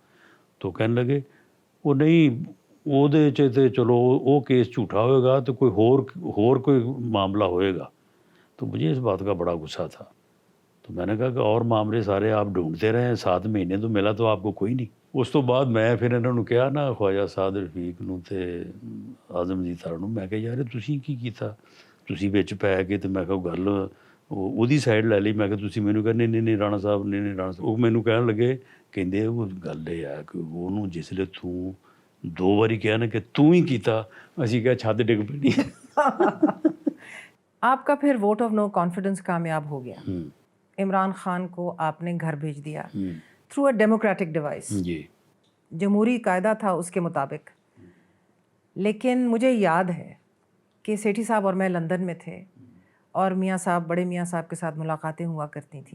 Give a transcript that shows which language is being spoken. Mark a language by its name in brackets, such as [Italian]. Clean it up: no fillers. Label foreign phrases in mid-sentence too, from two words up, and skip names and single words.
[Urdu] تو کہنے لگے وہ نہیں وہ دے چاہتے چلو وہ کیس جھوٹا ہوئے گا تو کوئی ہور کوئی معاملہ ہوئے گا. تو مجھے اس بات کا بڑا غصہ تھا. تو میں نے کہا کہ اور معاملے سارے آپ ڈھونڈتے رہے 7 مہینے تو ملا تو آپ کو کوئی نہیں. [Punjabi] اس تو بعد میں پھر انہوں نے کہا نا خواجہ سعد رفیق نو تے اعظم نذیر تارڑ نو, میں کہا یار تسی کی کیتا, تسی وچ پੈ کے تے میں کہا گل ਉਹਦੀ ਸਾਈਡ ਲੈ ਲਈ. ਮੈਂ ਕਿਹਾ ਤੁਸੀਂ ਮੈਨੂੰ ਕਹਿੰਦੇ ਨਹੀਂ ਨਹੀਂ ਰਾਣਾ ਸਾਹਿਬ ਨਹੀਂ ਨਹੀਂ ਰਾਣਾ ਸਾਹਿਬ. ਉਹ ਮੈਨੂੰ ਕਹਿਣ ਲੱਗੇ ਕਹਿੰਦੇ ਉਹ ਗੱਲ ਇਹ ਹੈ ਕਿ ਉਹਨੂੰ ਜਿਸਲੇ ਤੂੰ 2 ਵਾਰੀ ਕਿਹਾ ਨਾ ਕਿ ਤੂੰ ਹੀ ਕੀਤਾ, ਅਸੀਂ ਕਿਹਾ ਛੱਤ ਡਿੱਗ ਪੈਣੀ. [Urdu] آپ کا پھر [English] vote of no confidence [Urdu] کامیاب ہو گیا. عمران خان کو آپ نے گھر بھیج دیا [English] through a democratic device. [Urdu] جی جمہوری قاعدہ تھا اس کے مطابق. لیکن مجھے یاد ہے کہ سیٹھی صاحب اور میں لندن میں تھے اور میاں صاحب بڑے میاں صاحب کے ساتھ ملاقاتیں ہوا کرتی تھیں.